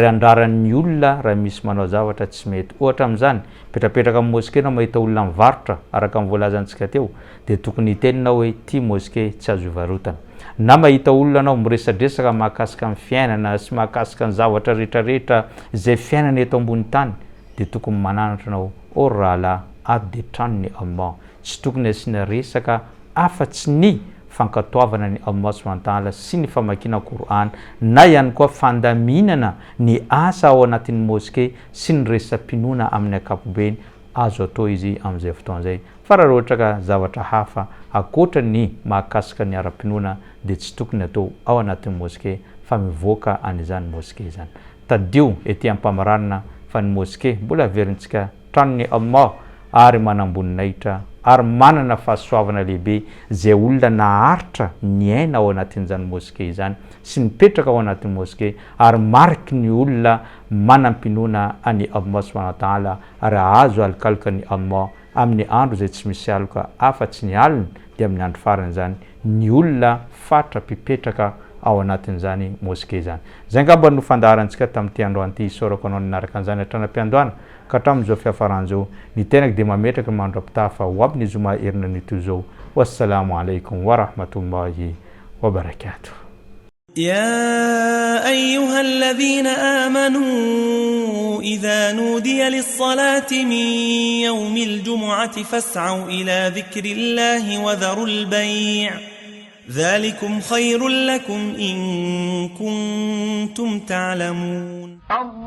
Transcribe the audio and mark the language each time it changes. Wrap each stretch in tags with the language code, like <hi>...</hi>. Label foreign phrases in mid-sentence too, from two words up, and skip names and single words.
<mg>andraran'ny olona raha misy manao zavatra tsy mety ohatra amin'izany petrapetraka amin'ny moské nao mahita olona mivarotra araka amin'ny voalazantsika teo dia tokony hiteninao hoe ty moské tsy azo hivarotana na mahita olona anao miresadresaka mahakasika ny fiainana sy mahakasika ny zavatra rehetrarehetra izay fiainana eto ambony tany dia tokony mananatra anao o rahala ady tranony Allah tsy tokony asiana resaka afa-tsy ny fankatoavana ny Allah</mg> <ar>سبحانه وتعالى</ar> <mg>sy ny famakiana Qur'an na ihany koa fandaminana ny asa ao anatin'ny moské sy ny resam-pinoana amin'ny ankapobeny azo atao izy amin'izay fotoan'izay fa raha ohatra ka zavatra hafa akoatra ny mahakasika ny ara-pinoana dia tsy tokony atao ao anatin'ny moské fa mivoaka an'izany moské zany tadio ety ampamaranina fa ny moské mbola averintsika tranony Allah ary manamboninahitra ary manana fahasoavana lehibe zay olona naharitra ny aina ao anatin'izany moské izany sy nipetraka ao anatin'ny moské ary mariky ny olona manampinoana any Allah</mg> <ar>سبحانه وتعالى</ar> <mg>ary ahazo alokaloka ny Allah amin'ny andro zay tsy misy aloka afa-tsy ny alina dia amin'ny andro farany zany ny olona fatra mpipetraka ao anatin'izany moské zany zay ngamba no fandaharantsika tamin'ity androany ity isorako anao ninaraka an'izany hatranam-piandohana ka hatramin'izao fiafaran'izao ny tenako dia mametraka mandro-pitafa ho aby ny zoma herinan'ito zao</mg> <ar>والسلام عليكم ورحمة الله وبركاته يا أيها الذين آمنوا إذا نودي للصلاة من يوم الجمعة فاسعوا إلى ذكر الله وذروا البيع ذلكم خير لكم إن كنتم تعلمون</ar>